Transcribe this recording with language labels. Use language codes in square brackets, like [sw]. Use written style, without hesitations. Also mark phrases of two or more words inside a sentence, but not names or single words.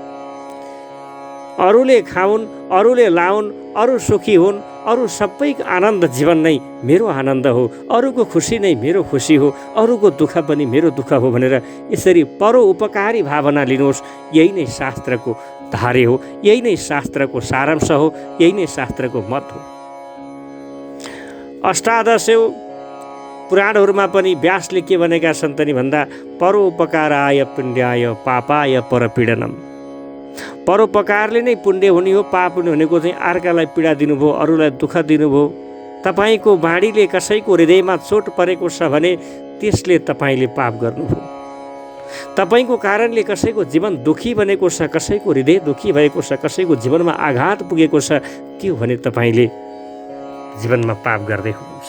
[ne] अरूले खाउन्, अरूले लाउन्, अरू सुखी हुन्, अरू सबैको आनन्द जीवन नै मेरो आनन्द हो, अरूको खुसी नै मेरो खुसी हो, अरूको दुःख पनि मेरो दुःख हो भनेर यसरी परोपकारी भावना लिनुहोस्। यही नै शास्त्रको धारे हो, यही नै शास्त्रको सारांश हो, यही नै शास्त्रको मत हो। अष्टादशौ पुराणहरूमा पनि व्यासले के भनेका छन् त भन्दा [sa] परोपकाराय पुण्याय पापाय परपीडनम। [ne] परोपकारले नै पुण्य हुने हो, पाप हुने भनेको चाहिँ अर्कालाई पीडा दिनुभयो, अरूलाई दुःख दिनुभयो। तपाईँको बाणीले कसैको हृदयमा चोट परेको छ भने त्यसले तपाईँले पाप गर्नुभयो। तपाईँको कारणले कसैको जीवन दुखी बनेको छ, कसैको हृदय दुखी भएको छ, कसैको जीवनमा आघात पुगेको छ, त्यो भने तपाईँले जीवनमा पाप गर्दै हुनुहुन्छ।